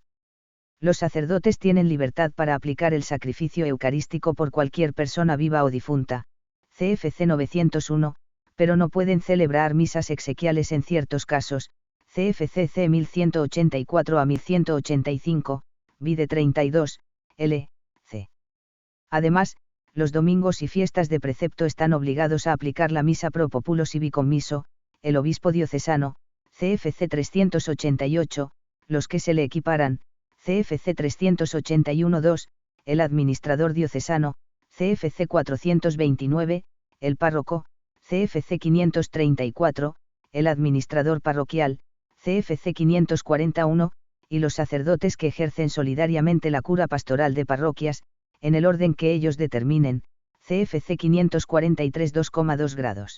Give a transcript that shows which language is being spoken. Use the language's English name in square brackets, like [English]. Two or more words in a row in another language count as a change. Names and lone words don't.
[Spanish] Los sacerdotes tienen libertad para aplicar el sacrificio eucarístico por cualquier persona viva o difunta, CFC 901, pero no pueden celebrar misas exequiales en ciertos casos, CFCC 1184 a 1185, vide 32, L. C. Además, los domingos y fiestas de precepto están obligados a aplicar la misa [Latin] pro populo sibi commiso, [Spanish] el obispo diocesano, CFC 388, los que se le equiparan, CFC 381-2, el administrador diocesano, CFC 429, el párroco, CFC 534, el administrador parroquial, CFC 541, y los sacerdotes que ejercen solidariamente la cura pastoral de parroquias, en el orden que ellos determinen, CFC 543 2,2 grados.